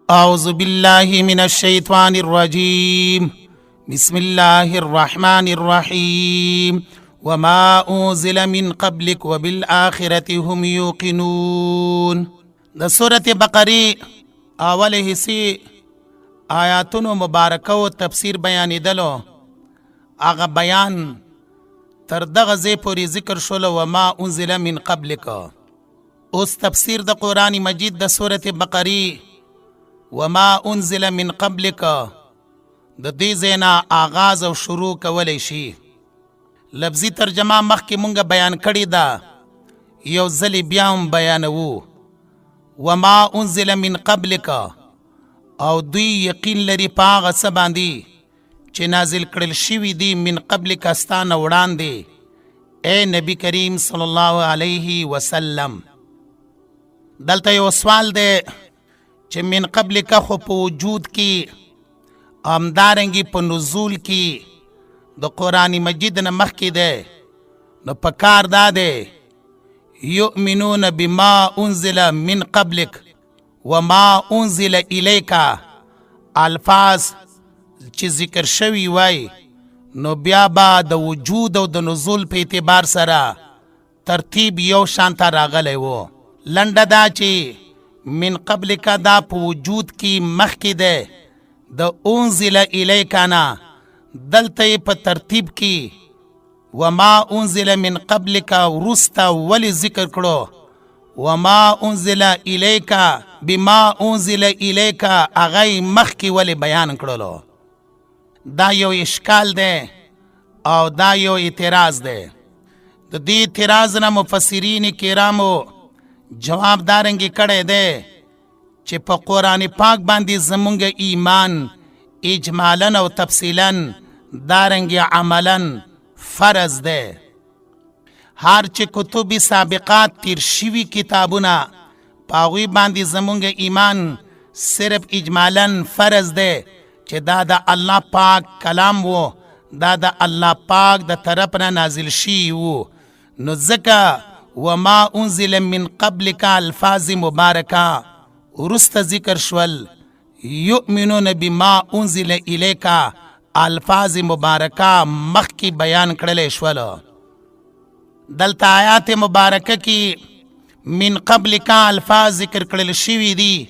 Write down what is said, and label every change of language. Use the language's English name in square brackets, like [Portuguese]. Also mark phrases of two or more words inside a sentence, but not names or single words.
[Arabic] أعوذ بالله من الشيطان الرجيم بسم الله الرحمن الرحيم وما أنزل من قبلك وبالآخرة هم يوقنون. [Pashto] د سورة بقره اول حصے آیاتونو مبارکه و تفسیر بیانیدلو. اغا بیان تر دغه ځای پورې ذکر شولو [Arabic] وما انزل من قبلک. [Pashto] اوس تفسیر د قرآن مجید د سورة بقره [Arabic] وما انزل من قبلک [Pashto] د دې ځای نه آغاز او شروع کولی شي. لفظي ترجمه مخکې مونږ بیان کړې ده، یو ځلې بیا هم بیانوو. [Arabic] وما انزل من قبلک، [Pashto] او دوی یقین لري په هغه څه باندې چې نازل کړل شوي دي [Arabic] من قبلک [Pashto] ستا نه وړاندې اے نبی کریم [Arabic] صلی الله علیه وسلم. [Pashto] دلته یو سوال دی چې [Arabic] من قبلک [Pashto] خو په وجود کې همدارنګې په نزول کې د قرآن مجید نه مخکې دی، نو په کار دا دی [Arabic] یؤمنون بما انزل من قبلک وما انزل الیک [Pashto] الفاظ چې ذکر شوي وای، نو بیا به د وجود او د نزول په اعتبار سره ترتیب یو شانته راغلی و. لنډه دا چې [Arabic] من قبلک [Pashto] دا په وجود کې مخکې دی د [Arabic] انزل الیک [Pashto] نه، دلته یې په ترتیب کې [Arabic] وما انزل من قبلک [Pashto] وروسته ولې ذکر کړو؟ [Arabic] وما انزل الیک بما انزل الیک [Pashto] هغه یې مخکې ولې بیان کړلو؟ دا یو اشکال دی او دا یو اعتراض دی. د دې اعتراض نه مفسرین کرامو جواب دارنګې کړی دی چې په قرآن پاک باندې زمونږ ایمان اجمالا او تفصیلا دارنګې عملا فرض دی. هر چې کتب سابقات تیر شوي کتابونه په هغوی باندې زمونږ ایمان صرف اجمالا فرض دی چې دا د الله پاک کلام و، دا د الله پاک د طرف نه نازل شوي و. نو ځکه [Arabic] وما انزل من قبلک [Pashto] الفاظ مبارکه وروسته ذکر شول، [Arabic] یؤمنون بما انزل الیک [Pashto] الفاظ مبارکه مخکې بیان کړلی شول. دلته آیات مبارکه کې [Arabic] من قبلک [Pashto] الفاظ ذکر کړل شوي دي.